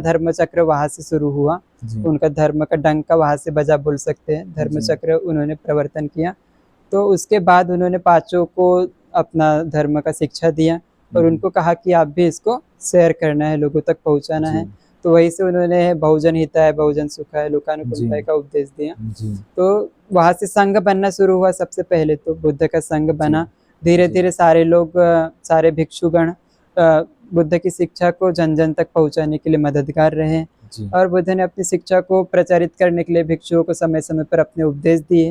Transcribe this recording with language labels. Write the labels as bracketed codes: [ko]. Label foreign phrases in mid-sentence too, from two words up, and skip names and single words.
[hi] धर्म चक्र वहाँ से शुरू हुआ। जी, उनका धर्म का डंका वहाँ से बजा बोल सकते हैं, धर्म जी, चक्र उन्होंने प्रवर्तन किया। तो उसके बाद उन्होंने पाँचों को अपना धर्म का शिक्षा दिया और हुँ, उनको कहा कि आप भी इसको शेयर करना है, लोगों तक पहुँचाना जी, है। तो वहीं से उन्होंने [pi] बहुजन हिताय, बहुजन सुखाय, [hi] जी, लोकानुकंपाय का उपदेश दिया। जी, तो वहाँ से संघ बनना शुरू हुआ सबसे पहले तो बुद्ध का संघ जी, बना। जी, धीरे-धीरे सारे लोग सारे भिक्षुगण बुद्ध की शिक्षा को जन-जन तक पहुँचाने के लिए मददगार रहे जी, और बुद्ध ने अपनी शिक्षा को प्रचारित करने के लिए भिक्षुओं को समय-समय पर अपने उपदेश दिए।